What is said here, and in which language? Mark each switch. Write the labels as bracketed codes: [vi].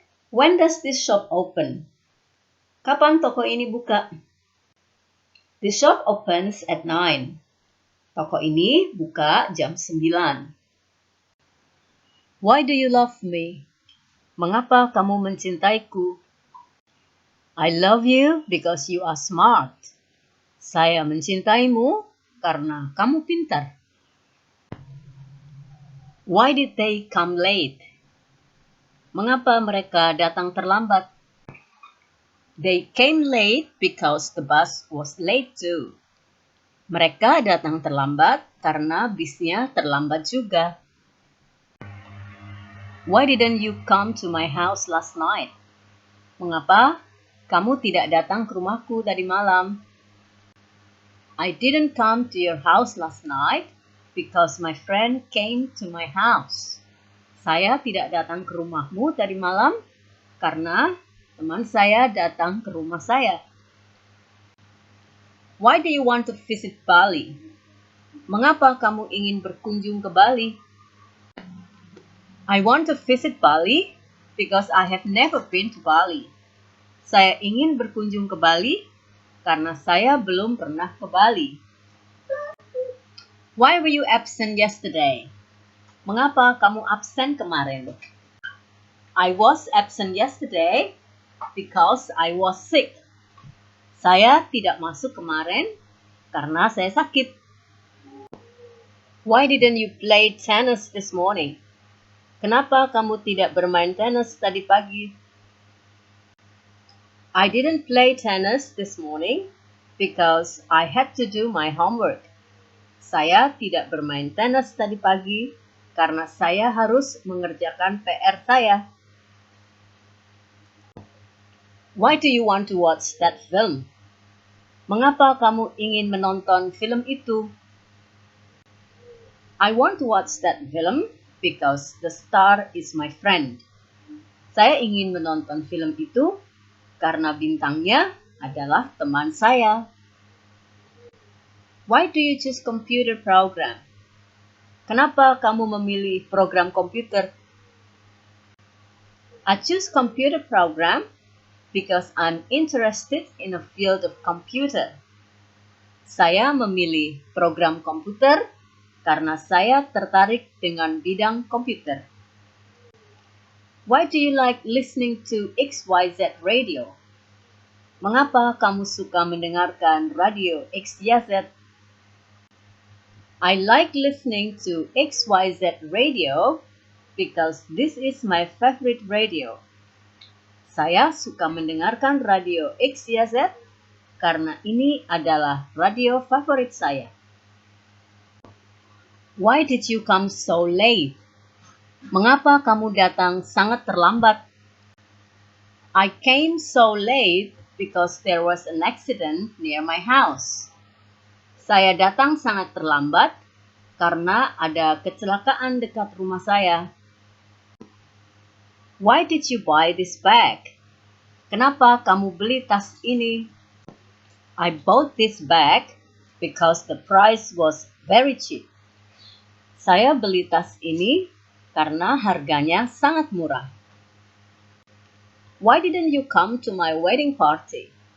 [en] When does this shop open? [id] Kapan toko ini buka? [en] The shop opens at 9. [id] Toko ini buka jam 9. [en] Why do you love me? [id] Mengapa kamu mencintaiku? [en] I love you because you are smart. [id] Saya mencintaimu karena kamu pintar. [en] Why did they come late? [id] Mengapa mereka datang terlambat? [en] They came late because the bus was late too. [id] Mereka datang terlambat karena bisnya terlambat juga. [en] Why didn't you come to my house last night? [id] Mengapa kamu tidak datang ke rumahku tadi malam? [en] I didn't come to your house last night because my friend came to my house. [id] Saya tidak datang ke rumahmu tadi malam karena teman saya datang ke rumah saya. [en] Why do you want to visit Bali? [id] Mengapa kamu ingin berkunjung ke Bali? [en] I want to visit Bali because I have never been to Bali. [id] Saya ingin berkunjung ke Bali karena saya belum pernah ke Bali. [en] Why were you absent yesterday? [id] Mengapa kamu absen kemarin? [en] I was absent yesterday because I was sick. [id] Saya tidak masuk kemarin karena saya sakit. [en] Why didn't you play tennis this morning? [id] Kenapa kamu tidak bermain tenis tadi pagi? [en] I didn't play tennis this morning because I had to do my homework. [id] Saya tidak bermain tenis tadi pagi karena saya harus mengerjakan PR saya. [en] Why do you want to watch that film? [id] Mengapa kamu ingin menonton film itu? [en] I want to watch that film because the star is my friend. [id] Saya ingin menonton film itu karena bintangnya adalah teman saya. [en] Why do you choose computer program? [id] Kenapa kamu memilih program komputer? [en] I choose computer program because I'm interested in a field of computer. [id] Saya memilih program komputer karena saya tertarik dengan bidang komputer. [en] Why do you like listening to XYZ radio? [id] Mengapa kamu suka mendengarkan radio XYZ? [en] I like listening to XYZ radio because this is my favorite radio. [id] Saya suka mendengarkan radio XYZ karena ini adalah radio favorit saya. [en] Why did you come so late? [id] Mengapa kamu datang sangat terlambat? [en] I came so late because there was an accident near my house. [id] Saya datang sangat terlambat karena ada kecelakaan dekat rumah saya. [en] Why did you buy this bag? [id] Kenapa kamu beli tas ini? [en] I bought this bag because the price was very cheap. [id] Saya beli tas ini karena harganya sangat murah. [en] Why didn't you come to my wedding party?